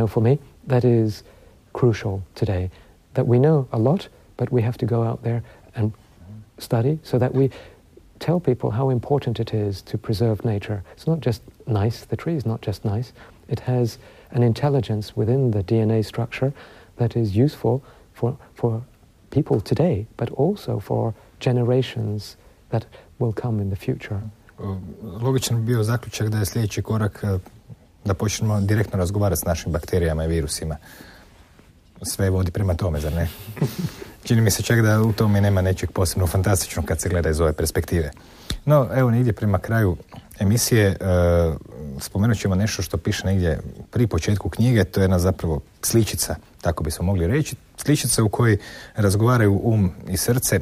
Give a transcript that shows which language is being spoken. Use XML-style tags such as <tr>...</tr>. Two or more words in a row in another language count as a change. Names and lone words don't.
<en>And, for me, that is crucial today, that we know a lot, but we have to go out there and study so that we tell people how important it is to preserve nature. It's not just nice, the tree is not just nice, it has an intelligence within the DNA structure that is useful for people today, but also for generations that will come in the future.</en> <hr>Logičan bi bio zaključak da je sljedeći korak da počnemo direktno razgovarati s našim bakterijama i virusima. Sve vodi prema tome, zar ne? Čini mi se čak da u tome nema nečeg posebno fantastičnog kad se gleda iz ove perspektive. No, evo negdje prema kraju emisije spomenut ćemo nešto što piše negdje pri početku knjige, to je jedna zapravo sličica, tako bismo mogli reći, sličica u kojoj razgovaraju um i srce.</hr>